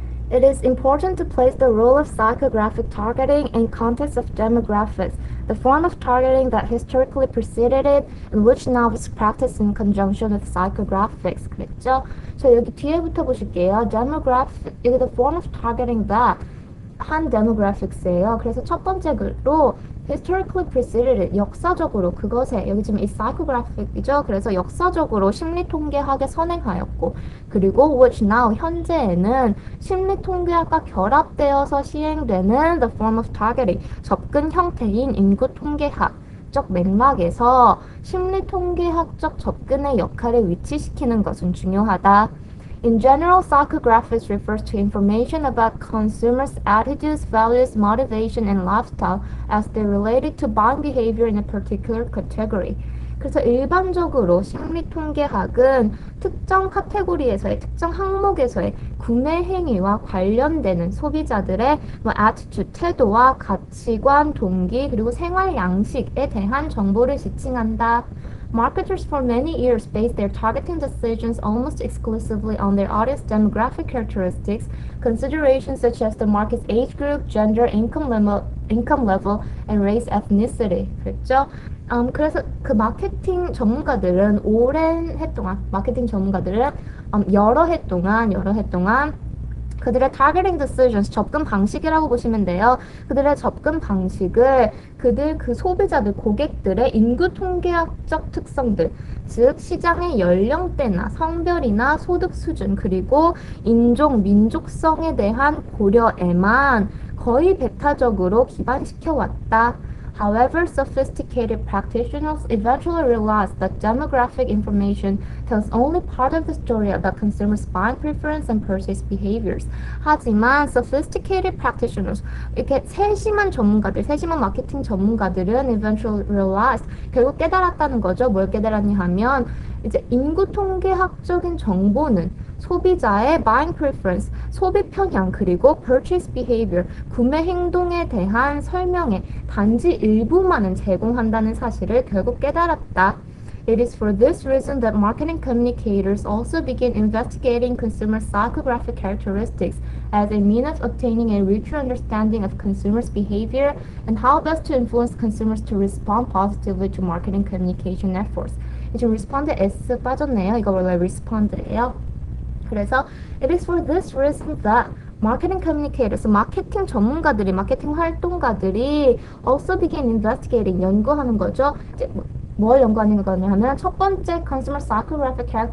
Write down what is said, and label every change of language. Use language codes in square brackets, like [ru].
[en] It is important to place the role of psychographic targeting in context of demographics, the form of targeting that historically preceded it and which now is practiced in conjunction with psychographics. [ko] 그랬죠? 자, 여기 뒤에부터 보실게요. Demographic, 여기 [en] the form of targeting that [ko] 한 demographics예요. 그래서 첫 번째 글로 [en] historically preceded, [ko] 역사적으로 그것에, 여기 지금 이 psychographic이죠. 그래서 역사적으로 심리통계학에 선행하였고, 그리고 [en] which now, [ko] 현재에는 심리통계학과 결합되어서 시행되는 [en] the form of targeting, [ko] 접근 형태인 인구통계학적 맥락에서 심리통계학적 접근의 역할을 위치시키는 것은 중요하다. [en] In general, psychographics refers to information about consumers' attitudes, values, motivation, and lifestyle as they related to buying behavior in a particular category. [ko] 그래서 일반적으로 심리통계학은 특정 카테고리에서의, 특정 항목에서의 구매 행위와 관련되는 소비자들의 attitude, 태도와 가치관, 동기, 그리고 생활 양식에 대한 정보를 지칭한다. [en] Marketers for many years based their targeting decisions almost exclusively on their audience demographic characteristics, considerations such as the market's age group, gender, income level, and race ethnicity. [ko] 그랬죠? 그래서 그 마케팅 전문가들은 오랜 해 동안, 마케팅 전문가들은 여러 해 동안 그들의 [en] targeting decisions, [ko] 접근 방식이라고 보시면 돼요. 그들의 접근 방식을 그 소비자들, 고객들의 인구 통계학적 특성들, 즉 시장의 연령대나 성별이나 소득 수준, 그리고 인종, 민족성에 대한 고려에만 거의 배타적으로 기반시켜 왔다. [en] However, sophisticated practitioners eventually realized that demographic information tells only part of the story about consumers' buying preference and purchase behaviors. [ko] 하지만 [en] sophisticated practitioners, [ko] 이렇게 세심한 전문가들, 세심한 마케팅 전문가들은 [en] eventually realized, [ko] 결국 깨달았다는 거죠. 뭘 깨달았냐 하면 이제 인구 통계학적인 정보는 소비자의 [en] buying preference, [ko] 소비 편향, 그리고 [en] purchase behavior, [ko] 구매 행동에 대한 설명에 단지 일부만은 제공한다는 사실을 결국 깨달았다. [en] It is for this reason that marketing communicators also begin investigating consumer psychographic characteristics as a means of obtaining a richer understanding of consumers' behavior and how best to influence consumers to respond positively to marketing communication efforts. [ko] 지금 respond에 S 빠졌네요. 이거 원래 respond예요. 그래서 [en] it is for this reason that marketing communicators, [ko] 마케팅 전문가들이, 마케팅 활동가들이 [en] also begin investigating, [ko] 연구하는 거죠. 이제 뭘 연구하는 거냐면 첫 번째 [en] consumer psychographic